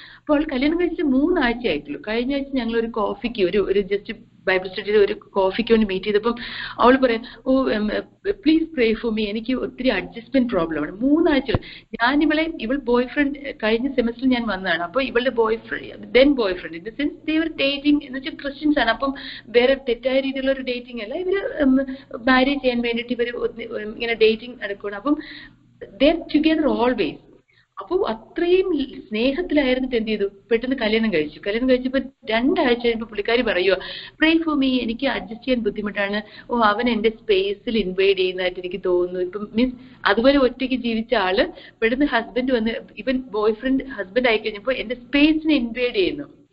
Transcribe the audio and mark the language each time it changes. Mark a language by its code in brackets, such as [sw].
[ml] അപ്പോൾ അവൾ കല്യാണം കഴിച്ചിട്ട് 3 ആഴ്ച ആയിട്ടുള്ളൂ. കഴിഞ്ഞ ആഴ്ച ഞങ്ങൾ ഒരു കോഫിക്ക് ഒരു ജസ്റ്റ് ബൈബിൾ സ്റ്റഡിയിൽ ഒരു കോഫിക്ക് വേണ്ടി മീറ്റ് ചെയ്തപ്പം അവൾ പറയാം, [en] please pray for me, [ml] എനിക്ക് ഒത്തിരി അഡ്ജസ്റ്റ്മെന്റ് പ്രോബ്ലം ആണ്. 3 ആഴ്ച ഇവൾ ബോയ് ഫ്രണ്ട് കഴിഞ്ഞ സെമസ്റ്ററിൽ ഞാൻ വന്നതാണ്. അപ്പൊ ഇവളുടെ boy friend [en] in the sense they were dating [ml] എന്ന് വെച്ചാൽ ക്രിസ്ത്യൻസ് ആണ്. അപ്പം വേറെ തെറ്റായ രീതിയിലുള്ള ഒരു ഡേറ്റിംഗ് അല്ല, ഇവര് മാരേജ് ചെയ്യാൻ വേണ്ടിയിട്ട് ഇവര് ഇങ്ങനെ ഡേറ്റിംഗ് നടക്കുകയാണ്. അപ്പം [en] they're together always. [ml] അപ്പോൾ അത്രയും സ്നേഹത്തിലായിരുന്നിട്ട് എന്ത് ചെയ്തു? പെട്ടെന്ന് കല്യാണം കഴിച്ചപ്പോൾ 2 ആഴ്ച കഴിയുമ്പോൾ പുള്ളിക്കാരി പറയുക, [en] pray for me, [ml] എനിക്ക് അഡ്ജസ്റ്റ് ചെയ്യാൻ ബുദ്ധിമുട്ടാണ്. അവൻ എന്റെ സ്പേസിൽ ഇൻവൈഡ് ചെയ്യുന്നതായിട്ട് എനിക്ക് തോന്നുന്നു. ഇപ്പം മീൻസ് അതുപോലെ ഒറ്റയ്ക്ക് ജീവിച്ച ആള് പെട്ടെന്ന് ഹസ്ബൻഡ് വന്ന് ഇവൻ ബോയ് ഫ്രണ്ട് ഹസ്ബൻഡ് ആയി കഴിഞ്ഞപ്പോൾ എന്റെ സ്പേസിനെ ഇൻവൈഡ് ചെയ്യുന്നു.